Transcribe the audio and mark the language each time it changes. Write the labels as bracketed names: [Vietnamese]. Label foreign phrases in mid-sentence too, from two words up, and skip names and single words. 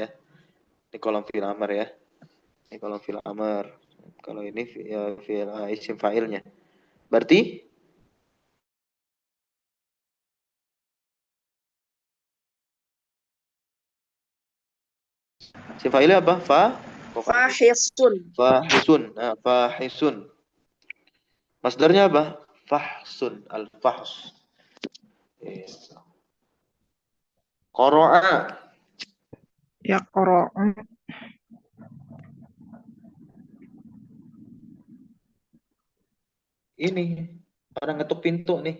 [Indonesian] Di kolom [Arabic] fi'il amr [Indonesian] ya. Di kolom [Arabic] fi'il amr. [Indonesian] Kalau ini ya [Arabic] fi'il isim fa'ilnya. [Indonesian] Berarti [Arabic] isim fa'ilnya [Indonesian] apa? فاحص Fahisun. Nah, fahisun. Masdarnya apa? [Arabic] Fahsun. Al-fahs. Qara'a. Yaqra'u. [Indonesian] Ini orang ngetuk pintu nih.